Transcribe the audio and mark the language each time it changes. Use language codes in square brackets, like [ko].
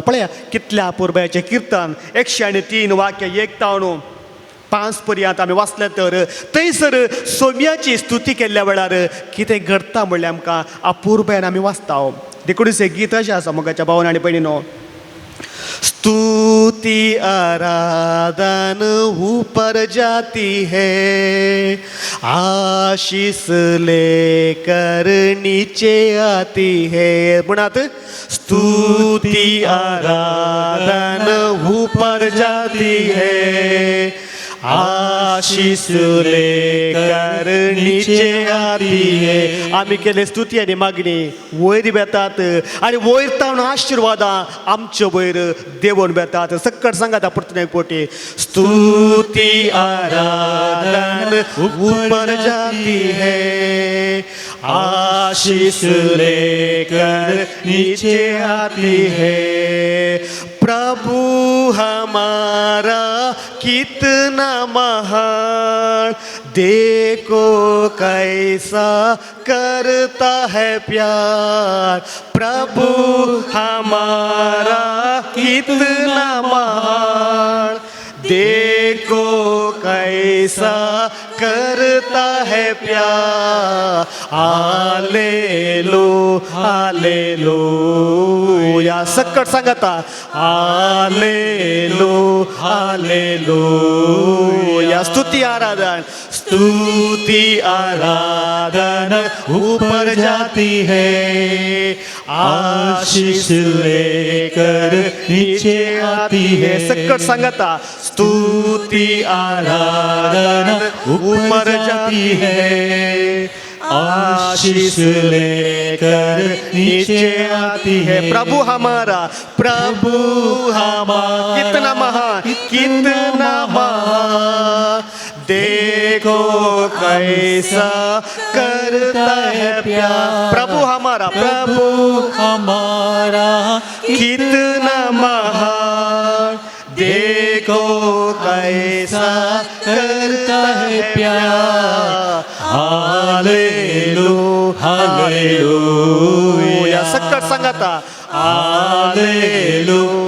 [kok] पळया कितल्या अपुर्बाचें कीर्तन. 103 वाक्य 1-5 पर्यंत आमी वाचले तर थंयसर सोम्याची स्तुती केल्ल्या वेळार कितें घडटा म्हणल्यार आमकां अपुर्बायेन आमी वाचता. देखून हें गीत अशें आसा मोगाच्या भावान आनी भयणीनो. [hi] स्तुति आराधन ऊपर जाती है, आशीष लेकर नीचे आती है. म्हणत स्तुति आराधन ऊपर जाती है, आशीष लेकर नीचे आती है. [kok] आमी केले स्तुती आनी मागणी वयर बेतात आनी वयर तावन आशिर्वादां आमचे वयर देवून बेतात. सक्कट सांगात परतून एक पोटी. [hi] स्तुती आराधन ऊपर जाती है, आशीष लेकर नीचे आती है. प्रभु हमारा कितना महान, देखो कैसा करता है प्यार. प्रभु हमारा कितना महान, देखो कैसा करता है प्यार. [kok] हालेलू हालेलू या सक्कट सांगता. [hi] हालेलू हालेलू या स्तुति आराधन, स्तुति आराधन ऊपर जाती है, आशीष लेकर नीचे आती है. [kok] सक्कट सांगता. [hi] स्तुति आराधन ऊपर जाती है, आशीष लेकर नीचे आती है. प्रभु हमारा, प्रभु हमारा कितना महान, कितना महान, देखो कैसा करता है प्यार. प्रभु हमारा, प्रभु हमारा कितना महान, देखो कैसा करता है प्यार. [kok] हालेलू हालेलू या सक्कट सांगता. हालेलू